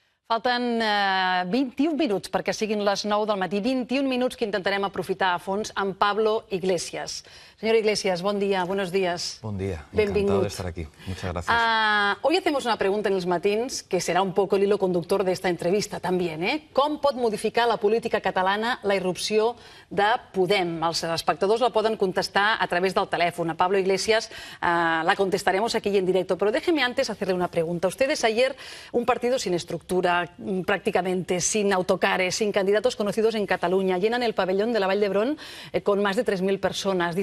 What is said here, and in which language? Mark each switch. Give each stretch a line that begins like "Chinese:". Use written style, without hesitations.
Catalan: Falten 21 minuts perquè siguin les 9 del matí. 21 minuts que intentarem aprofitar a fons amb Pablo Iglesias.
Spanish: Señor Iglesias, buen día, buenos días. Buen día,
Catalan: Benvingut.
Spanish: encantado de estar aquí. Muchas gracias. Hoy hacemos una pregunta en els matins
Catalan: que serà
Spanish: un poco el hilo conductor de esta entrevista también.
Catalan: Com pot modificar la política catalana la irrupció de Podem? Els espectadors la poden contestar a través del teléfono.
Spanish: A Pablo Iglesias la contestaremos aquí en directo. Pero déjeme antes hacerle una pregunta. Ustedes ayer, un partido sin estructura, prácticamente sin autocares, sin candidatos conocidos en Cataluña, llenan el pabellón de la Vall d'Hebron con más de 3.000 personas.